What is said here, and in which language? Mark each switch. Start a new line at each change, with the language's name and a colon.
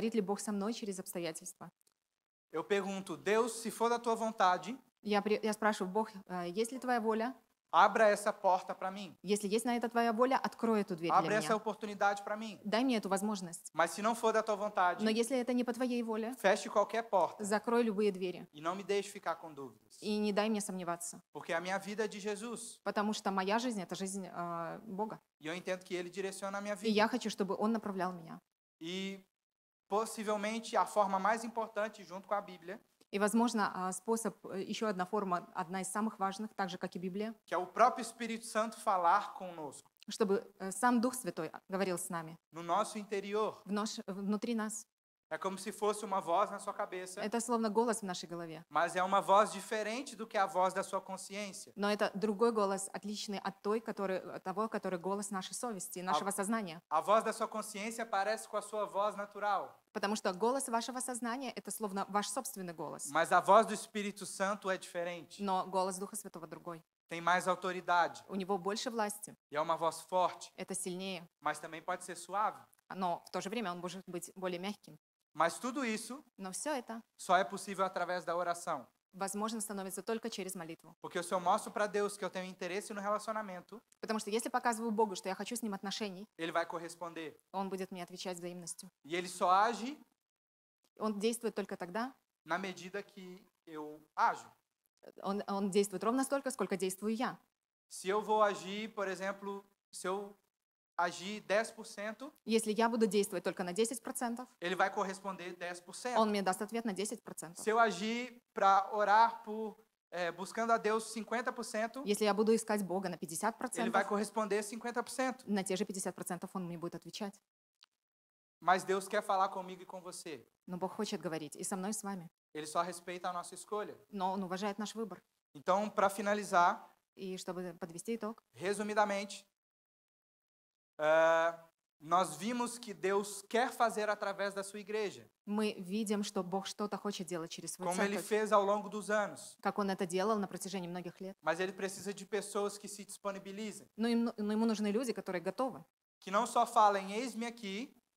Russian: говорит ли Бог со мной через обстоятельства.
Portuguese: Eu pergunto, Deus, se for da tua vontade,
Russian: Я спрашиваю, Бог, есть ли твоя воля?
Portuguese: abra essa porta para mim.
Russian: Если есть на это твоя воля, открой эту дверь
Portuguese: Abre
Russian: для
Portuguese: essa
Russian: меня.
Portuguese: oportunidade para mim.
Russian: Дай мне эту возможность.
Portuguese: Mas se não for da tua vontade,
Russian: Но если это не по твоей воле,
Portuguese: feche qualquer porta
Russian: закрой любые двери.
Portuguese: e não me deixe ficar com dúvidas.
Russian: И не дай мне сомневаться.
Portuguese: Porque a minha vida é de Jesus.
Russian: Потому что моя жизнь — это жизнь Бога.
Portuguese: E eu entendo que Ele direciona a minha
Russian: И я
Portuguese: vida.
Russian: хочу, чтобы Он направлял меня.
Portuguese: E possivelmente a forma mais importante, junto com a Bíblia,
Russian: И, возможно, способ, еще одна форма, одна из самых важных, так же, как и Библия,
Portuguese: que é o próprio Espírito Santo falar conosco,
Russian: чтобы сам Дух Святой говорил с нами,
Portuguese: no nosso interior.
Russian: внутри нас.
Portuguese: É como se fosse uma voz na sua cabeça,
Russian: Это словно голос в нашей голове.
Portuguese: mas é uma voz diferente do que a voz da sua consciência.
Russian: Но это другой голос, отличный от того, который голос нашей совести, нашего сознания.
Portuguese: A voz da sua consciência parece com a sua voz natural,
Russian: Потому что голос вашего сознания — это словно ваш собственный голос.
Portuguese: mas a voz do Espírito Santo é diferente.
Russian: Но голос Духа Святого другой.
Portuguese: Tem mais autoridade.
Russian: У него больше власти.
Portuguese: E é uma voz forte,
Russian: Это сильнее.
Portuguese: mas também pode ser suave.
Russian: Но в то же время он может быть более мягким.
Portuguese: Mas tudo isso
Russian: Но все это
Portuguese: só é possível através da oração.
Russian: возможно становится только через молитву.
Portuguese: Porque se eu mostro para Deus que eu tenho interesse no relacionamento,
Russian: Потому что если показываю Богу, что я хочу с Ним отношений,
Portuguese: Ele vai corresponder.
Russian: Он будет мне отвечать взаимностью.
Portuguese: E Ele só age
Russian: Он действует только тогда,
Portuguese: na medida que eu ajo.
Russian: он действует ровно столько, сколько действую я.
Portuguese: Se eu vou agir, por exemplo, se eu agir 10%,
Russian: Если я буду действовать только на 10%,
Portuguese: Ele vai corresponder 10%.
Russian: Он мне даст ответ на 10%.
Portuguese: Se eu agir para orar buscando a Deus 50%,
Russian: Если я буду искать Бога на
Portuguese: Ele vai
Russian: 50%,
Portuguese: corresponder 50%.
Russian: на те же 50% Он мне будет отвечать.
Portuguese: Mas Deus quer falar comigo e com você.
Russian: Но Бог хочет говорить и со мной, и с вами.
Portuguese: Ele só respeita a nossa escolha.
Russian: Но Он уважает наш выбор.
Portuguese: Então, para finalizar,
Russian: И чтобы подвести итог,
Portuguese: resumidamente, nós vimos que Deus quer fazer através da sua igreja,
Russian: мы видим, что Бог что-то хочет делать через свою
Portuguese: como Ele
Russian: церковь,
Portuguese: fez ao longo dos anos.
Russian: как Он это делал на протяжении многих лет.
Portuguese: Mas Ele precisa de pessoas que se disponibilizem,
Russian: Но Ему нужны люди, которые готовы,
Portuguese: que não só falem eis-me aqui,